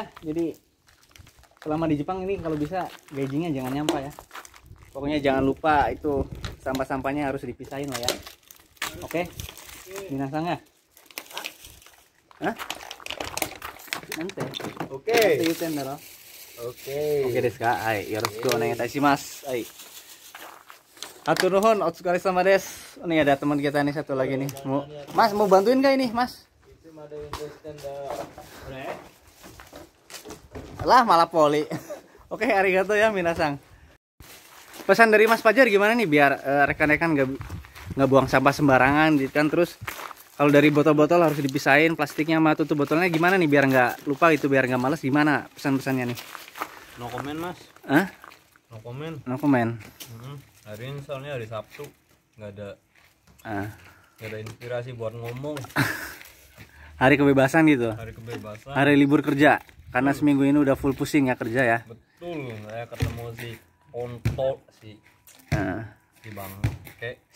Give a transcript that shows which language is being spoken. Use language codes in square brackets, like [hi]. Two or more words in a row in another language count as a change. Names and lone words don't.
[id] Jadi selama di Jepang ini kalau bisa gajinya jangan nyampah ya. Pokoknya jangan lupa itu sampah-sampahnya harus dipisahin lah ya. Oke. Minasang ya. Hah? Nanti. Oke. Oke. Oke [ja] です か. はい、よろしくお願いいたします. はい. [su] Hatur nuhun, [ja] お疲れ様です. [id] Nih ada teman kita nih satu lagi nih. Mas mau bantuin gak ini, Mas? Lah malah poli. Oke, arigato ya minasang. Pesan dari Mas Fajar gimana nih biar rekan-rekan nggak buang sampah sembarangan gitu kan. Terus kalau dari botol-botol harus dipisahin plastiknya sama tutup botolnya gimana nih biar nggak lupa gitu, biar nggak males, gimana pesan-pesannya nih? [en] No comment Mas. [id] Hah? [en] No comment. No comment. [id] Hari ini soalnya hari Sabtu, nggak ada inspirasi buat ngomong. Hari kebebasan gitu. Hari kebebasan. Hari libur kerja. Karena seminggu ini udah full pusing ya kerja ya. Betul, saya ketemu si Onto si